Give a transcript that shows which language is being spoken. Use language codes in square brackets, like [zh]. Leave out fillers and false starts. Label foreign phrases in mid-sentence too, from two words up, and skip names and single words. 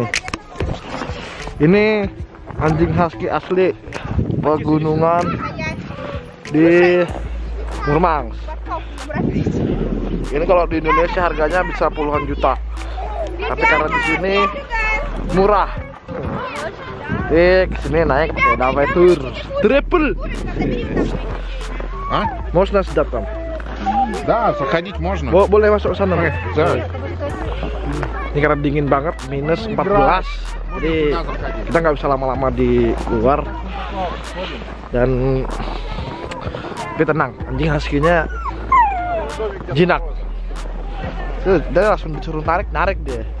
[id] Ini anjing husky asli pegunungan di Murmansk. Ini kalau di Indonesia harganya bisa puluhan juta. Tapi karena di sini murah. Kesini naik pakai damai tour triple. [ru] А? Можно сюда там? Да, заходить можно. [id] Boleh masuk sana. Ini karena dingin banget, minus 14. Jadi kita nggak bisa lama-lama di luar. Dan tapi tenang, anjing husky-nya jinak. Dia langsung disuruh narik dia.